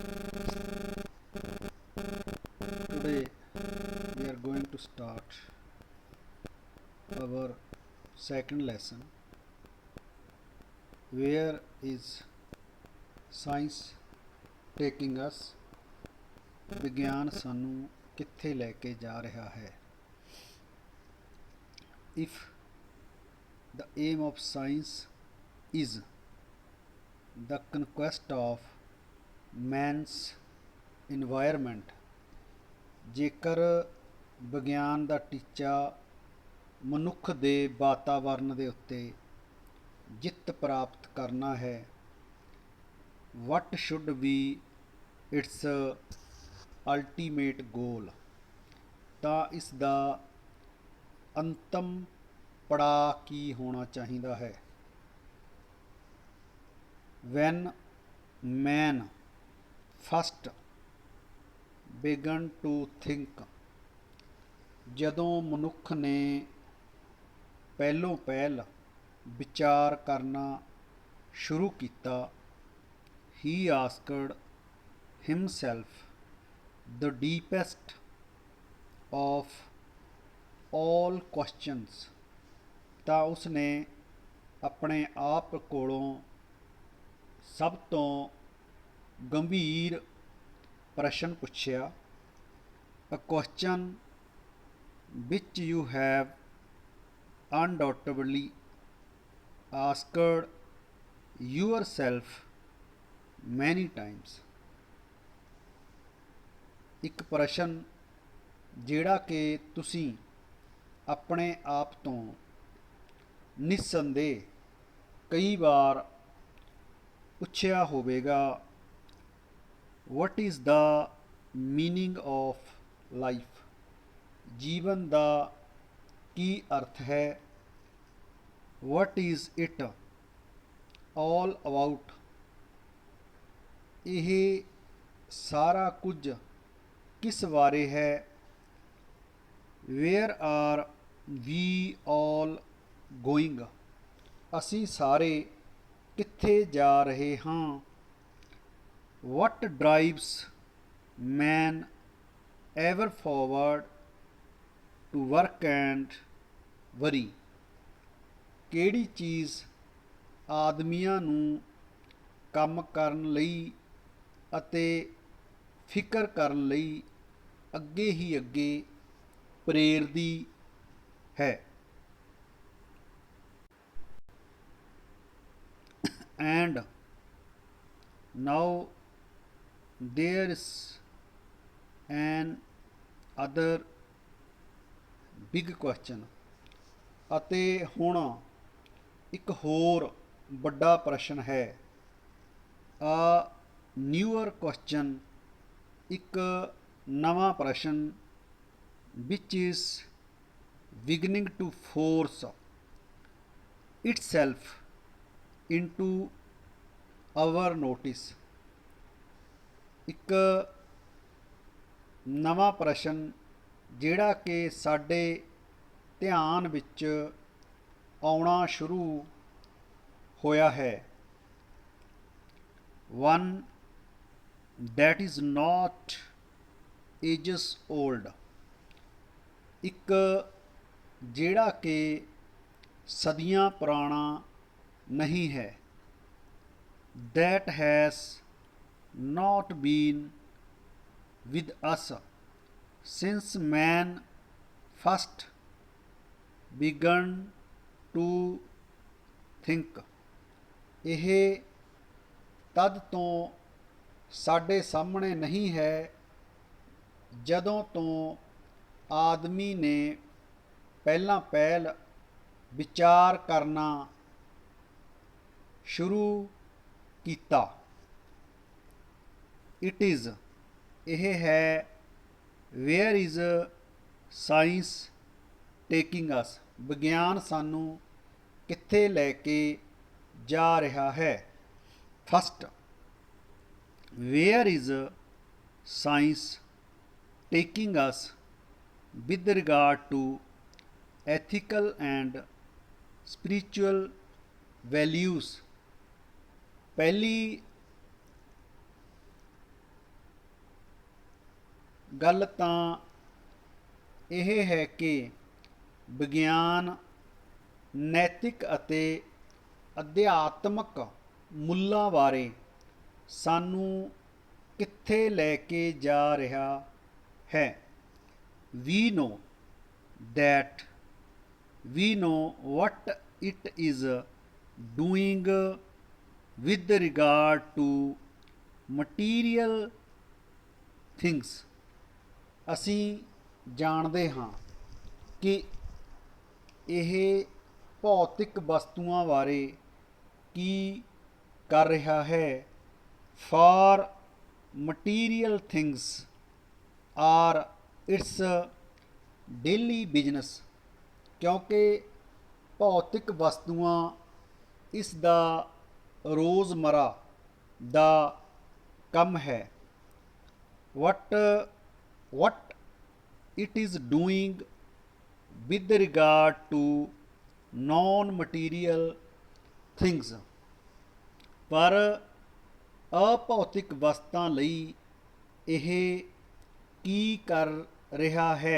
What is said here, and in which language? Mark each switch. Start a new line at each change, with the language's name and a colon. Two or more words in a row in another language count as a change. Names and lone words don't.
English: Today we are going to start our second lesson. Where is science taking us?
Punjabi: ਵਿਗਿਆਨ ਸਾਨੂੰ ਕਿੱਥੇ ਲੈ ਕੇ ਜਾ ਰਿਹਾ ਹੈ?
English: If the aim of science is the conquest of man's environment,
Punjabi: ਜੇਕਰ ਵਿਗਿਆਨ ਦਾ ਟੀਚਾ ਮਨੁੱਖ ਦੇ ਵਾਤਾਵਰਨ ਦੇ ਉੱਤੇ ਜਿੱਤ ਪ੍ਰਾਪਤ ਕਰਨਾ ਹੈ,
English: what should be its ultimate goal,
Punjabi: ਤਾਂ ਇਸ ਦਾ ਅੰਤਮ ਪੜਾਅ ਕੀ ਹੋਣਾ ਚਾਹੀਦਾ ਹੈ?
English: when man first began to think,
Punjabi: ਜਦੋਂ ਮਨੁੱਖ ਨੇ ਪਹਿਲੋਂ ਪਹਿਲ ਵਿਚਾਰ ਕਰਨਾ ਸ਼ੁਰੂ ਕੀਤਾ,
English: he asked himself the deepest of all questions,
Punjabi: ਤਾਂ ਉਸਨੇ ਆਪਣੇ ਆਪ ਕੋਲੋਂ ਸਭ ਤੋਂ ਗੰਭੀਰ ਪ੍ਰਸ਼ਨ ਪੁੱਛਿਆ।
English: A question which you have undoubtedly asked yourself many times,
Punjabi: ਇੱਕ ਪ੍ਰਸ਼ਨ ਜਿਹੜਾ ਕਿ ਤੁਸੀਂ ਆਪਣੇ ਆਪ ਤੋਂ ਨਿਸੰਦੇਹ ਕਈ ਵਾਰ ਪੁੱਛਿਆ ਹੋਵੇਗਾ।
English: What is the meaning of life?
Punjabi: ਜੀਵਨ ਦਾ ਕੀ ਅਰਥ ਹੈ?
English: What is it all about?
Punjabi: ਇਹ ਸਾਰਾ ਕੁਝ ਕਿਸ ਬਾਰੇ ਹੈ?
English: Where are we all going?
Punjabi: ਅਸੀਂ ਸਾਰੇ ਕਿੱਥੇ ਜਾ ਰਹੇ ਹਾਂ?
English: What drives man ever forward to work and worry?
Punjabi: ਕਿਹੜੀ ਚੀਜ਼ ਆਦਮੀਆਂ ਨੂੰ ਕੰਮ ਕਰਨ ਲਈ ਅਤੇ ਫਿਕਰ ਕਰਨ ਲਈ ਅੱਗੇ ਹੀ ਅੱਗੇ ਪ੍ਰੇਰਦੀ ਹੈ?
English: And now there is an other big question,
Punjabi: ਅਤੇ ਹੁਣ ਇੱਕ ਹੋਰ ਵੱਡਾ ਪ੍ਰਸ਼ਨ ਹੈ।
English: A newer question,
Punjabi: ਇੱਕ ਨਵਾਂ ਪ੍ਰਸ਼ਨ,
English: which is beginning to force itself into our notice,
Punjabi: ਇੱਕ ਨਵਾਂ ਪ੍ਰਸ਼ਨ ਜਿਹੜਾ ਕਿ ਸਾਡੇ ਧਿਆਨ ਵਿੱਚ ਆਉਣਾ ਸ਼ੁਰੂ ਹੋਇਆ ਹੈ।
English: One that is not ages old,
Punjabi: ਇੱਕ ਜਿਹੜਾ ਕਿ ਸਦੀਆਂ ਪੁਰਾਣਾ ਨਹੀਂ ਹੈ।
English: That has not been with us since man first began to think,
Punjabi: ਇਹ ਤਦ ਤੋਂ ਸਾਡੇ ਸਾਹਮਣੇ ਨਹੀਂ ਹੈ ਜਦੋਂ ਤੋਂ ਆਦਮੀ ਨੇ ਪਹਿਲਾਂ ਪਹਿਲ ਵਿਚਾਰ ਕਰਨਾ ਸ਼ੁਰੂ ਕੀਤਾ।
English: It is,
Punjabi: ਇਹ ਹੈ
English: where is science taking us,
Punjabi: ਵਿਗਿਆਨ ਸਾਨੂੰ ਕਿੱਥੇ ਲੈ ਕੇ ਜਾ ਰਿਹਾ ਹੈ?
English: First, where is science taking us with regard to ethical and spiritual values
Punjabi: ਪਹਿਲੀ ਗੱਲ ਤਾਂ ਇਹ ਹੈ ਕਿ ਵਿਗਿਆਨ ਨੈਤਿਕ ਅਤੇ ਅਧਿਆਤਮਕ ਮੁੱਲਾਂ ਬਾਰੇ ਸਾਨੂੰ ਕਿੱਥੇ ਲੈ ਕੇ ਜਾ ਰਿਹਾ ਹੈ।
English: we know that we know what it is doing with regard to material things।
Punjabi: ਅਸੀਂ ਜਾਣਦੇ ਹਾਂ ਕਿ ਇਹ ਭੌਤਿਕ ਵਸਤੂਆਂ ਬਾਰੇ ਕੀ ਕਰ ਰਿਹਾ ਹੈ।
English: for material things are its daily business,
Punjabi: ਕਿਉਂਕਿ ਭੌਤਿਕ ਵਸਤੂਆਂ ਇਸ ਦਾ ਰੋਜ਼ਮਰਾ ਦਾ ਕੰਮ ਹੈ।
English: what it is doing with regard to non-material things,
Punjabi: ਪਰ ਅਭੌਤਿਕ ਵਸਤਾਂ ਲਈ ਇਹ ਕੀ ਕਰ ਰਿਹਾ ਹੈ।